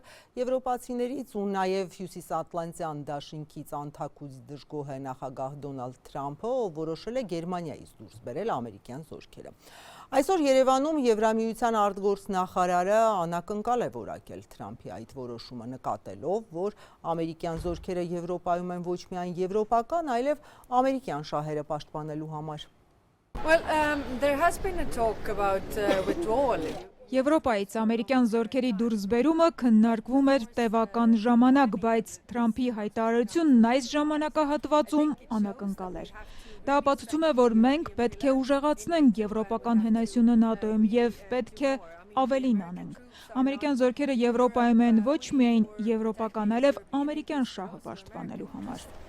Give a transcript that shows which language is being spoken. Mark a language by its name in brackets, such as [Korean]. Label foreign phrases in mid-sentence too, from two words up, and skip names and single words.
[Armenian] եվրոպացիներից ու նաև Հյուսիսատլանտյան դաշինքից անթաքույց դժգոհ է նախագահ Դոնալդ Թրամփը, ով որոշել է Գերմանիայից դուրս բերել ամերիկյան զորքերը։ Այսօր Երևանում Եվրամիության արտգործնախարարը անակնկալ է որակել Թրամփի այդ որոշումը, նկատելով, որ ամերիկյան զորքերը Եվրոպայում են ոչ միայն եվրոպական, այլև ամերիկյան շահերը պաշտպանելու համար։ [English] There has been a talk about withdrawal. [Armenian] Եվրոպայից ամերիկյան զորքերի դուրսբերումը քննարկվում էր տևական ժամանակ, բայց Թրամփի հայտարարությունն այս ժամանակահատվածում անակնկալ էր։ Դա ապացուցում է, որ մենք պետք է ուժեղացնենք եվրոպական հենասյունը ՆԱՏՕ-ում եւ պետք է ավելին անենք։ Ամերիկյան զորքերը Եվրոպայում են ոչ միայն եվրոպական, այլև ամերիկյան շահը պաշտպանելու համար։